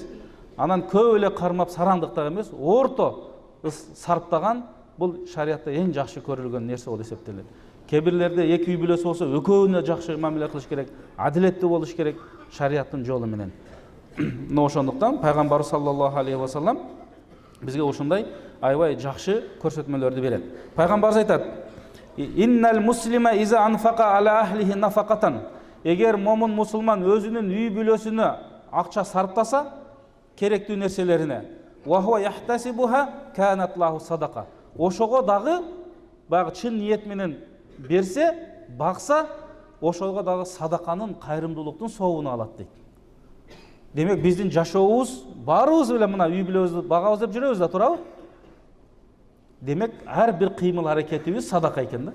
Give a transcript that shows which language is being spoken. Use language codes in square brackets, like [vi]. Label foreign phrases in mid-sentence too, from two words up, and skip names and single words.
[ky] Анан көп эле кармап сараңдыктак эмес, орто сарптаган бул шариатта эң жакшы көрүлгөн нерсе болуп эсептелет. Кээ бирлерде эки үй бүлөсү болсо экөөнө жакшы мамиле кылыш керек, адилеттүү болуш керек шариаттын жолу менен. Мына ошондуктан пайгамбар [ar] صلى الله عليه وسلم [ky] бизге ушундай аябай жакшы көрсөтмөлөрдү берет. Пайгамбарыбыз айтат: [ar] إن المسلم إذا أنفق على أهله نفقة. [ky] Егер момын мұсылман өзінің үй бүлөсүнө акча сарптаса, керектүү нерселерине, [ar] وهو يحتسبها كانت له صدقة. [ky] Ошого дагы баягы чын ниет менен берсе, бакса, ошого дагы садаканын, кайрымдуулуктун соогун алат дейт. Демек биздин жашообуз баарыбыз эле мына үй бүлөбүздү багабыз деп жүрөбүз да, туурабы? Демек ар бир кыймыл аракетибиз садака экен да.